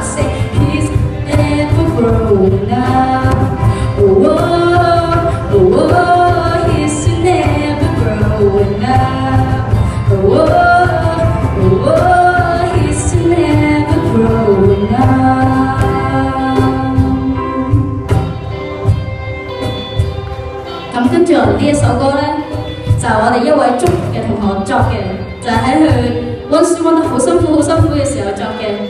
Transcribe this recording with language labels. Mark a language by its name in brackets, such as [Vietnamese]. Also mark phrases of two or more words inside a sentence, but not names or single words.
[English] Say here's never growing up. Oh, oh, oh, here's to never growing up. Oh, oh, oh, here's to never growing up. [Cantonese] 咁跟住落嚟呢一首歌呢，就係我哋一位中學嘅同學作嘅，就係喺佢溫書溫得好辛苦嘅時候作嘅。